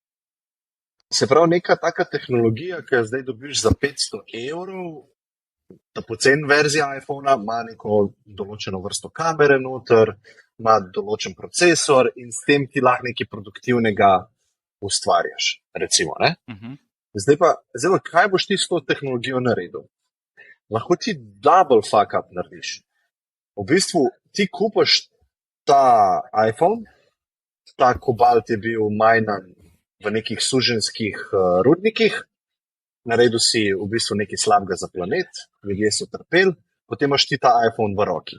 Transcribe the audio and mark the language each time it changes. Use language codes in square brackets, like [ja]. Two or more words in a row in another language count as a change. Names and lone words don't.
[sl] Se pravi, neka taka tehnologija, ki jo zdaj dobiš za 500 €, ta poceni verzija iPhona ima neko določeno vrsto kamere noter, ima določen procesor in s tem ti lahko nekaj produktivnega ustvarjaš, recimo, ne? Zdaj pa, kaj boš ti s to tehnologijo naredil? Lahko ti [en] double fuck up [sl] narediš. V bistvu ti kupaš ta iPhone, ta kobalt je bil majnan v nekih suženskih rudnikih, naredil si v bistvu nekaj slabega za planet, ljudje so trpeli, potem imaš ti ta iPhone v roki.